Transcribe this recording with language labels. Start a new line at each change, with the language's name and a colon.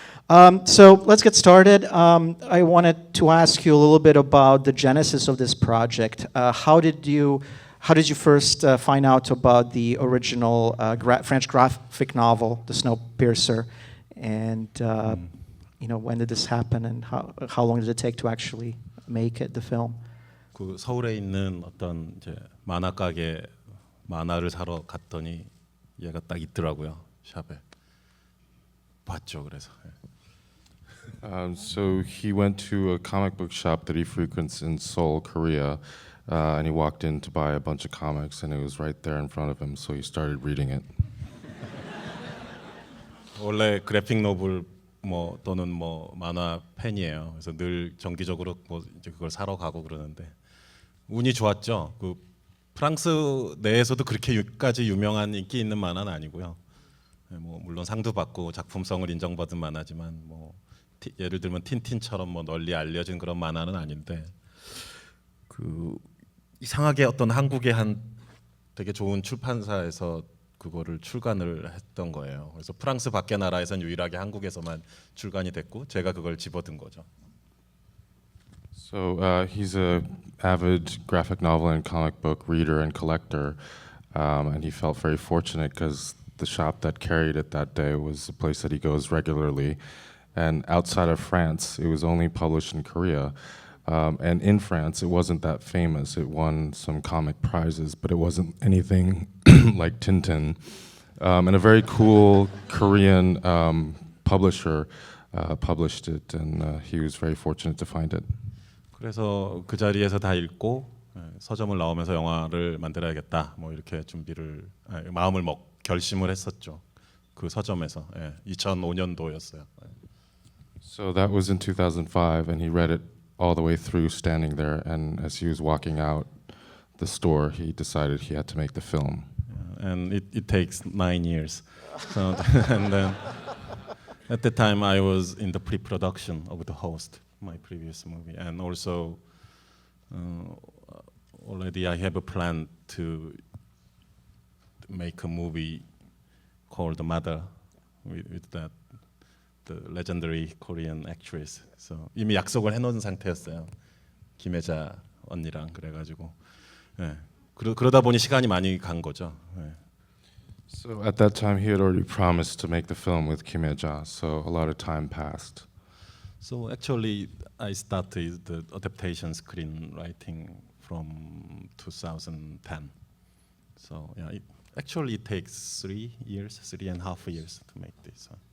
English: So let's get started. I wanted to ask you a little bit about the genesis of this project. How did you first find out about the original French graphic novel, The Snowpiercer, and when did this happen, and how long did it take to actually make it, the film?
Korean: 그 서울에 있는 어떤 이제 만화 가게 만화를 사러 갔더니 얘가 딱 있더라고요, 샵에. 봤죠, 그래서.
English: So he went to a comic book shop that he frequents in Seoul, Korea, and he walked in to buy a bunch of comics, and it was right there in front of him, so he started reading it.
Korean: 원래 그래픽 노블 또는 만화 팬이에요. 그래서 늘 정기적으로 이제 그걸 사러 가고 그러는데 운이 좋았죠. 그 프랑스 내에서도 그렇게까지 유명한 인기 있는 만화는 아니고요. 물론 상도 받고 작품성을 인정받은 만화지만 예를 들면 틴틴처럼 널리 알려진 그런 만화는 아닌데 이상하게 어떤 한국의 한 되게 좋은 출판사에서 그거를 출간을 했던 거예요. 그래서 프랑스 밖의 나라에선 유일하게 한국에서만 출간이 됐고 제가 그걸 집어든 거죠.
English: So he's an avid graphic novel and comic book reader and collector, and he felt very fortunate because the shop that carried it that day was a place that he goes regularly. And outside of France, it was only published in Korea. And in France, it wasn't that famous. It won some comic prizes, but it wasn't anything like Tintin. And a very cool Korean publisher published it, and he was very fortunate to find it.
Korean: 그래서 그 자리에서 다 읽고 서점을 나오면서 영화를 만들어야겠다. 이렇게 마음을 결심을 했었죠. 그 서점에서 2005년도였어요.
English: So that was in 2005, and he read it all the way through, standing there. And as he was walking out the store, he decided he had to make the film. And it takes 9 years. So, and then at the time, I was in the pre-production of The Host, my previous movie, and also already I have a plan to make a movie called The Mother with the legendary Korean actress.
Korean: So 이미 약속을 해놓은 상태였어요. 김혜자 언니랑 그래가지고 그러다 보니 시간이 많이 간 거죠.
English: So at that time, he had already promised to make the film with Kim Hye-ja, so a lot of time passed. So actually, I started the adaptation screenwriting from 2010. So yeah, it takes 3.5 years to make this.